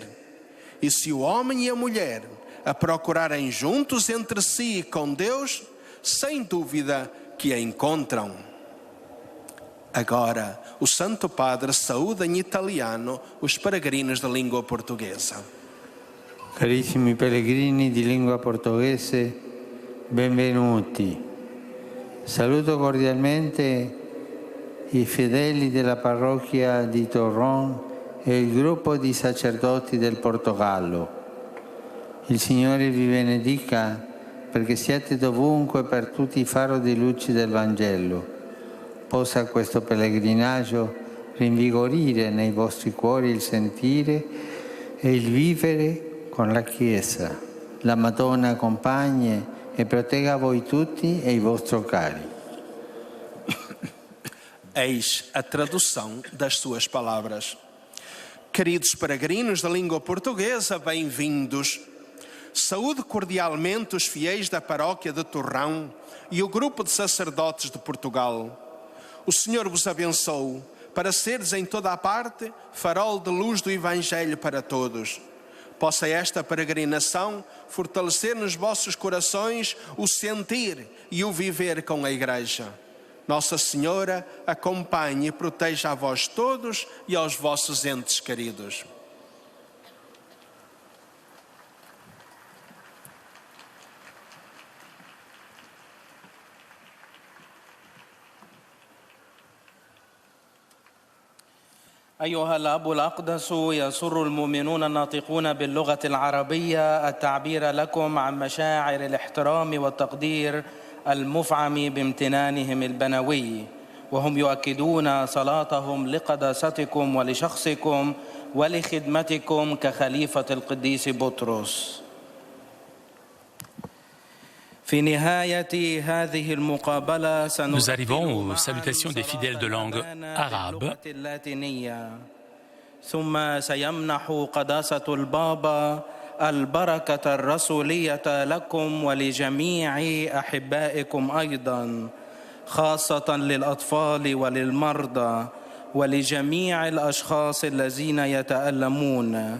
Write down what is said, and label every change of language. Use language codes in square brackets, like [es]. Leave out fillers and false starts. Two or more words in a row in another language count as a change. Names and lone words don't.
[pt] E se o homem e a mulher a procurarem juntos entre si e com Deus, sem dúvida que a encontram. Agora, o Santo Padre saúda em italiano os peregrinos da língua portuguesa. [it] Carissimi pellegrini di lingua portoghese, benvenuti. Saluto cordialmente i fedeli della parrocchia di Torron e il gruppo di sacerdoti del Portogallo. Il Signore vi benedica perché siate dovunque per tutti faro di luce del Vangelo. Possa questo pellegrinaggio rinvigorire nei vostri cuori il sentire e il vivere con la Chiesa. La Madonna accompagni e protegga voi tutti e i vostri cari. [pt] Eis a tradução das suas palavras. Queridos peregrinos da língua portuguesa, bem-vindos. Saúde cordialmente os fiéis da paróquia de Torrão e o grupo de sacerdotes de Portugal. O Senhor vos abençoe para seres em toda a parte farol de luz do Evangelho para todos. Possa esta peregrinação fortalecer nos vossos corações o sentir e o viver com a Igreja. Nossa Senhora acompanhe e proteja a vós todos e aos vossos entes queridos. [ar] أيها الأب الأقدس، يسر المؤمنون الناطقون باللغة العربية التعبير لكم عن مشاعر الاحترام والتقدير المفعم بامتنانهم البنوي، وهم يؤكدون صلاتهم لقداستكم ولشخصكم ولخدمتكم كخليفة القديس بطرس. [fr] Nous arrivons aux salutations des fidèles de langue arabe. [ar] ثم سيمنح قداسة البابا البركة الرسولية لكم ولجميع أحبائكم أيضا، خاصة للأطفال وللمرضى ولجميع الأشخاص الذين يتألمون.